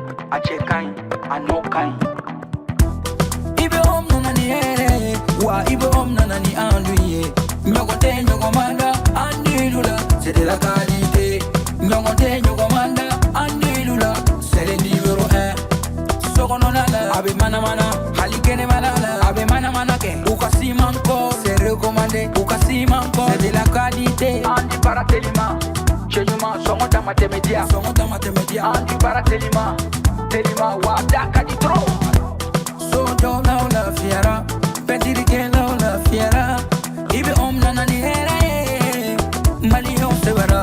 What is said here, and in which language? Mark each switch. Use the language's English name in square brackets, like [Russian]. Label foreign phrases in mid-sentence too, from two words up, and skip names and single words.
[Bambara] a cɛ ka ɲi a n'o ka ɲi. I bɛ om nana ni hɛrɛ ye wa I bɛ om nana ni an dun ye. Ɲɔgɔn tɛ ɲɔgɔn ma da an dilu la [French] c'est de la qualité. [Bambara] Ɲɔgɔn tɛ ɲɔgɔn ma da an dilu la [French] c'est le numéro 1. [Bambara] Sokɔnɔna la a bɛ manamana hali kɛnɛmana la a bɛ manamana kɛ. U ka siman kɔ [French] c'est recommandé [Bambara] u ka siman kɔ [French] c'est de la qualité. [Bambara] An di baara telima cɛ ɲuman sɔngɔ dama tɛmɛ diya. Sɔngɔ dama tɛmɛ diya. An di baara telima telima wa da ka di trop. So dɔw la o lafiyara pɛntirikɛlaw lafiyara I bɛ om nana ni hɛrɛ ye maliyɛnw sɛbɛra.